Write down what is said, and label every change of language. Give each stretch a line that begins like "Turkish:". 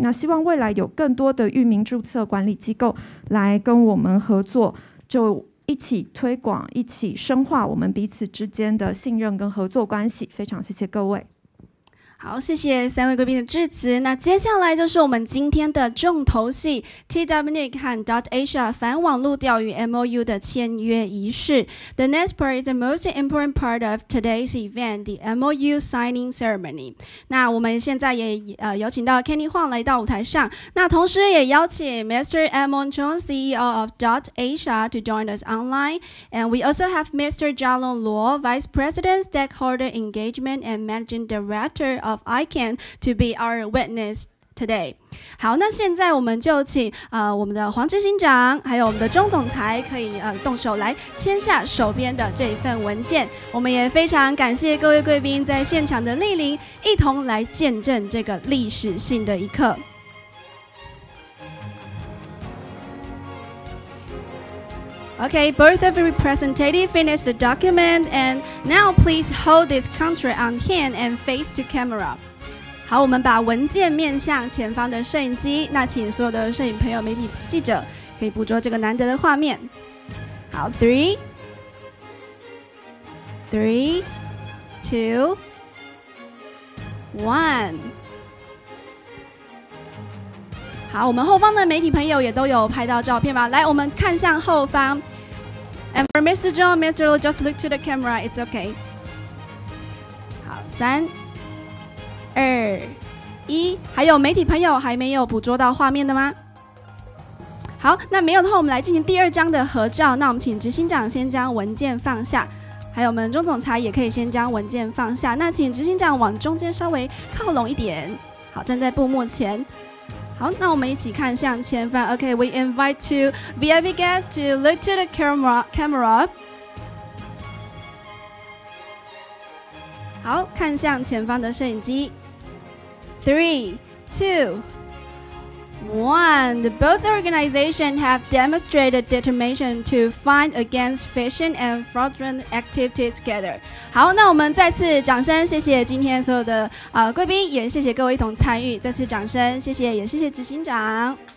Chinese: 那希望未来有更多的域名注册管理机构来跟我们合作，就一起推广，一起深化我们彼此之间的信任跟合作关系。非常谢谢各位。好，谢谢3位贵宾的致辞。那接下来就是我们今天的重头戏 ，TWNIC 和 DotAsia 反网路钓鱼 MOU 的签约仪式。
English: The next part is the most important part of today's event, the MOU signing ceremony.
Chinese: 那我们现在也有请到 Kenny Huang 来到舞台上，那同时也邀请 Mr.
English: Edmond Chong, CEO of DotAsia, to join us online. And we also have Mr. Jialong Luo, Vice President, Stakeholder Engagement and Managing Director of ICANN, to be our witness today.
Chinese: 好，那现在我们就请我们的黄执行长还有我们的钟总裁可以动手来签下手边的这一份文件。我们也非常感谢各位贵宾在现场的莅临，一同来见证这个历史性的一刻。
English: Okay, both of the representatives finished the document, and now please hold this contract on hand and face to camera.
Chinese: 好，我们把文件面向前方的摄影机，那请所有的摄影朋友、媒体记者可以捕捉这个难得的画面。好 ，3, 2, 1。好，我们后方的媒体朋友也都有拍到照片吗？来，我们看向后方。
English: And for Mr. John, Mr. Liu, just look to the camera. It's okay.
Chinese: 好，3、2、1。还有媒体朋友还没有捕捉到画面的吗？好，那没有的话，我们来进行第2张的合照。那我们请执行长先将文件放下，还有我们钟总裁也可以先将文件放下。那请执行长往中间稍微靠拢一点。好，站在布幕前。好，那我们一起看向前方。
English: Okay, we invite two VIP guests to look to the camera.
Chinese: 好，看向前方的摄影机。3, 2, 1.
English: Both organizations have demonstrated determination to fight against phishing and fraudulent activities together.
Chinese: 好，那我们再次掌声，谢谢今天所有的贵宾，也谢谢各位一同参与，再次掌声，谢谢，也谢谢执行长。